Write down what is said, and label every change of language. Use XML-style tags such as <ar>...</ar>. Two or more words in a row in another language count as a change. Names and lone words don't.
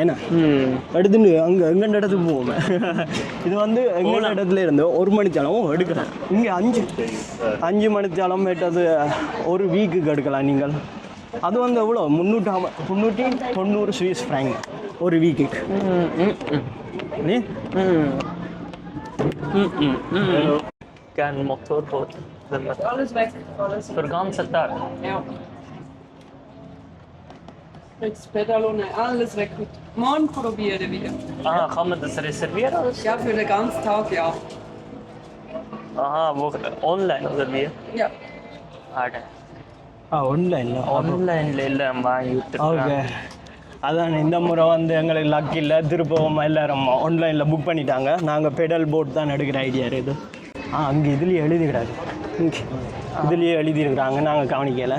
<ta>ஏன்னா எடுத்துட்டு அங்கே எங்கெண்ட இடத்துக்கு போவோம். இது வந்து எங்கெண்ட இடத்துல இருந்து 1 மணித்தாலும் எடுக்கலாம். இங்கே 5 மணித்தாலும் மேட்டது ஒரு வீக்குக்கு எடுக்கலாம் நீங்கள். அது வந்து எவ்வளோ 390 சுவிஸ் ஃப்ராங்க் ஒரு வீக்குக்கு. நீ</ta> <de>Kein Motorboot. Alles weg. Für den ganzen Tag? Ja. Jetzt Pedalone, alles weg. Morgen probiere wieder. Aha, kann man das reservieren? Ja, für den ganzen Tag, ja. Aha, online oder wie? Ja.</de> <ta>ஆன்லைனில் இல்லை வாங்கி ஓகே. அதான் இந்த முறை வந்து எங்களுக்கு லக் இல்லை. திருப்பவும் எல்லோரும் ஆன்லைனில் புக் பண்ணிட்டாங்க. நாங்கள்</ta> <en>pedal boat</en> <ta>தான் எடுக்கிற ஐடியா இருக்குது. அங்கே இதுலேயே எழுதிக்கிறாங்க. இதுலேயே எழுதியிருக்கிறாங்க. நாங்கள் கவனிக்கலை.</ta>